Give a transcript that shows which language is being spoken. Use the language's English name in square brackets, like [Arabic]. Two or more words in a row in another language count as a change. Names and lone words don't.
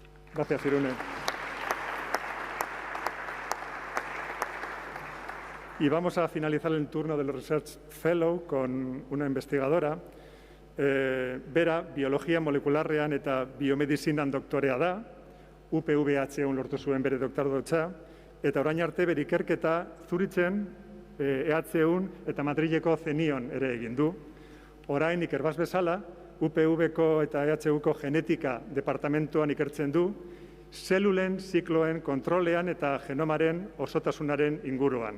[Spanish] Gracias, Irune. Y vamos a finalizar el turno del [English] Research Fellow [Spanish] con una investigadora. [Basque] Bera, biologia molekularrean eta biomedizinan doktorea da, UPVHun lortu zuen bere doktoretza, eta orain arte bere ikerketa Zuritzen, EHun eta Madrileko Zenion ere egin du. Orain ikerbaz bezala, UPV-ko eta EHUko genetika departamentuan ikertzen du, zelulen zikloen kontrolean eta genomaren osotasunaren inguruan.